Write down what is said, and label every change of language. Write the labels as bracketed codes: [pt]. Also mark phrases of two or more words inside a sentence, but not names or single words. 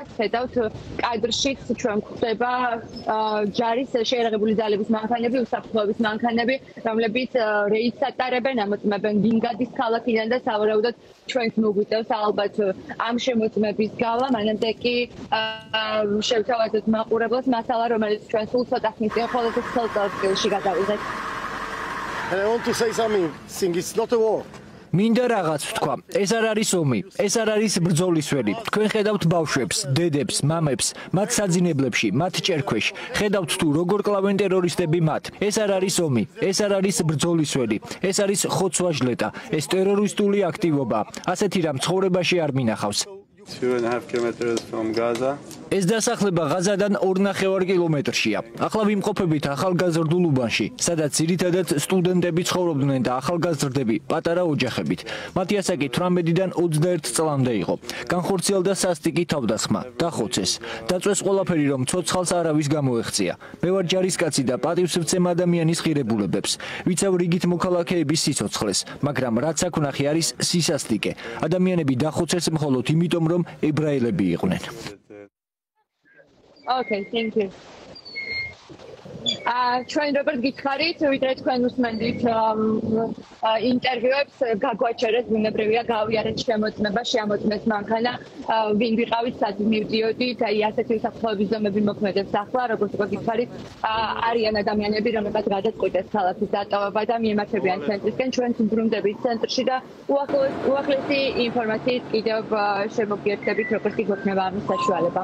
[ka] ხედავთ კადრშიც ჩვენ გვხვდება ჯარის შეიარაღებული ძალების მანქანები, უსაფრთხოების მანქანები, რომლებიც რეიდს ატარებენ, ამოწმებენ ვინგადის ქალაქიდან და სავარაუდოდ ჩვენს მოგვიწევს ალბათ ამ შემოწმების გავლა, მანამდე კი შევთავაზოთ მაყურებლებს მასალა, რომელიც ჩვენ სულ ცოტა ხნის წინ ყველაზე ხელსაწყოში გადავიღეთ. [en] And I want to say something, it's not a war. [ka] მინდა რაღაც ვთქვა, ეს არ არის ომი, ეს არ არის ბრძოლის ველი. თქვენ ხედავთ ბავშვებს, დედებს, მამებს, მათ საძინებლებში, მათ ჭერქვეშ. ხედავთ თუ როგორ კლავენ ტერორისტები მათ. ეს არ არის ომი, ეს არ არის ბრძოლის ველი. ეს არის ხოცვა-ჟლეტა, ეს ტერორისტული აქტივობა. ასეთი რამ ცხოვრებაში არ მინახავს. [en] 2.5 kilometers from Gaza. [ka] ეს დასახლება ღაზადან 2.5 კილომეტრშია. ახლა ვიმყოფებით ახალგაზრდულ უბანში, სადაც ძირითადად სტუდენტები ცხოვრობდნენ და ახალგაზრდები პატარა ოჯახებით. მათი ასაკი 18-დან 21 წლამდე იყო. განხორციელდა სასტიკი თავდასხმა, დახოცეს. დაწვეს ყველაფერი, რომ ცოცხალს არავის გამოეღწია. მე ვარ ჯარისკაცი და პატივს ვცემ ადამიანის ღირებულებებს. ვიცავ რიგით მოქალაქეების სიცოცხლეს, მაგრამ რაც აქ ვნახე არის სისასტიკე. ადამიანები დახოცეს მხოლოდ იმიტომ, რომ ებრაელები იყვნენ. [en] Okay, thank you. [ka] ჩვენ როგორც გითხარით, ვიდრე თქვენ უსმენთ ინტერვიუებს, გაგვაჩერეთ ბუნებრივია გავიარეთ შემოწმება, შემოწმეს მანქანა, ვინ ვიყავით, სად მივდიოდით, აი ასეთი უსაფრთხოების ზომები მოქმედებს ახლა, როგორც უკვე გითხარით, არიან ადამიანები, რომლებსაც გადაწყვიტეს ქალაქის დატოვება და მიემართებიან ცენტრისკენ, ჩვენც ვბრუნდებით ცენტრში და უახლესი ინფორმაციით კიდევ შემოგიერთებით, როგორც კი გვექნება ამის საშუალება.